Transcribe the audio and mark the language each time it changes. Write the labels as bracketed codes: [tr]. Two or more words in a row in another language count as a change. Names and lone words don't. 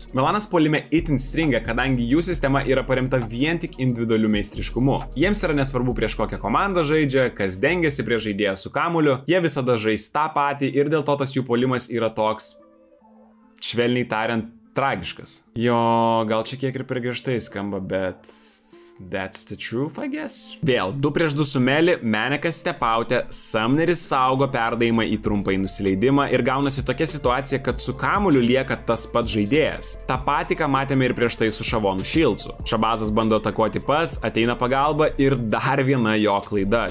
[lt] Milanas puolime itin stringa, kadangi jų sistema yra paremta vien tik individualiu meistriškumu. Jiems yra nesvarbu prieš kokią komandą žaidžia, kas dengiasi prie žaidėją su kamuliu, jie visada žais tą patį ir dėl to tas jų puolimas yra toks, švelniai tariant, tragiškas. Jo, gal čia kiek ir per griežtai skamba, bet [en] that's the truth, I guess. [lt] Vėl, 2-2 su Melli, Menekas stepautė, Sumneris saugo perdavimą į trumpąjį nusileidimą ir gaunasi tokia situacija, kad su kamuliu lieka tas pats žaidėjas. Ta pati, ką matėme ir prieš tai su Šavonu Šilcu. Šabazas bando atakuoti pats, ateina pagalba ir dar viena jo klaida.